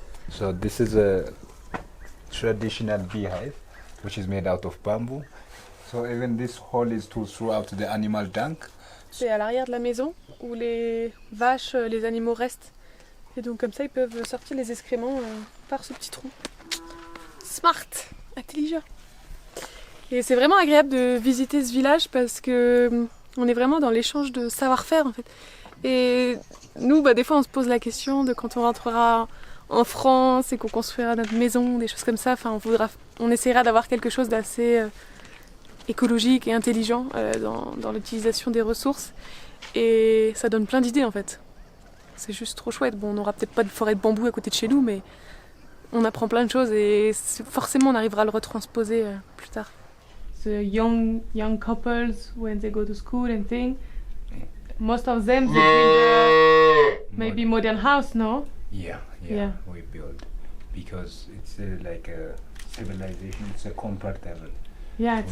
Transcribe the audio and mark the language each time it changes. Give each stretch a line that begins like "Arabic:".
English: So this is a traditional beehive, which is made out of bamboo. So even this hole is to throw out the animal dung.
French: C'est à l'arrière de la maison où les vaches, les animaux restent. Et donc comme ça ils peuvent sortir les excréments par ce petit trou. Smart, intelligent. Et c'est vraiment agréable de visiter ce village parce que on est vraiment dans l'échange de savoir-faire en fait. Et nous, des fois on se pose la question de quand on rentrera en France et qu'on construira notre maison, des choses comme ça. Enfin, on essaiera d'avoir quelque chose d'assez écologique et intelligent dans l'utilisation des ressources. Et ça donne plein d'idées en fait. C'est juste trop chouette. Bon, on n'aura peut-être pas de forêt de bambou à côté de chez nous, mais on apprend plein de choses et forcément on arrivera à le retransposer plus tard.
English: The young couples, when they go to school and things, most of them they build maybe modern house, no? Yeah, we build because it's like a civilization. It's a comfortable. Yeah, it's